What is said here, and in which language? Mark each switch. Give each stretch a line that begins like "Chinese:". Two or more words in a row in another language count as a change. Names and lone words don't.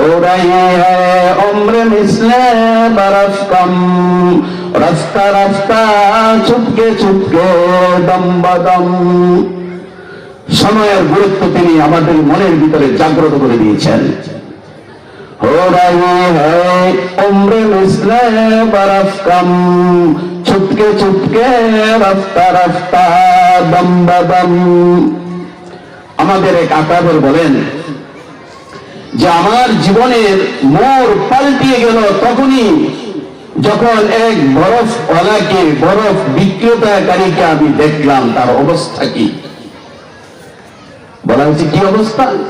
Urdu: رہی ہے عمر مثلِ برف کم، راستہ راستہ چپکے چپکے دم بدم.
Bangla: সময়ের গুরুত্ব তিনি আমাদের মনের ভিতরে জাগ্রত করে দিয়েছেন।
Urdu: ہو رہی ہے عمر مثلِ برف کم، چپکے چپکے راستہ راستہ دم بدم.
Bangla: আমাদের এক আকাবের বলেন যে আমার জীবনের মোড় পাল্টিয়ে গেল তখনই যখন এক বরফওয়ালাকে, বরফ বিক্রেতাকারীকে আমি দেখলাম। তার অবস্থা কি? বলা হয়েছে কি অবস্থা?